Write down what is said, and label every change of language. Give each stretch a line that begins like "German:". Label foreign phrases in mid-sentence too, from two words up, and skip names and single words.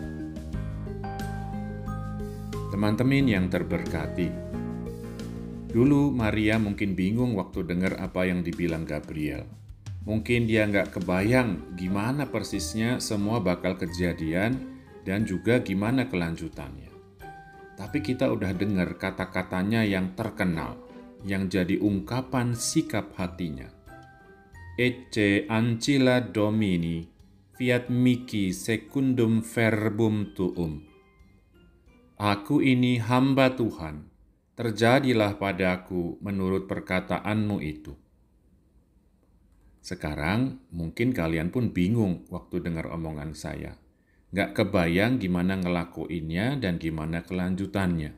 Indonesian: Teman-teman yang terberkati, dulu Maria mungkin bingung waktu dengar apa yang dibilang Gabriel. Mungkin dia nggak kebayang gimana persisnya semua bakal kejadian dan juga gimana kelanjutannya. Tapi kita udah dengar kata-katanya yang terkenal, yang jadi ungkapan sikap hatinya.
Latin: Ecce ancilla Domini, fiat mihi secundum verbum tuum.
Indonesian: Aku ini hamba Tuhan, terjadilah padaku menurut perkataanmu itu. Sekarang mungkin kalian pun bingung waktu dengar omongan saya. Nggak kebayang gimana ngelakuinnya dan gimana kelanjutannya.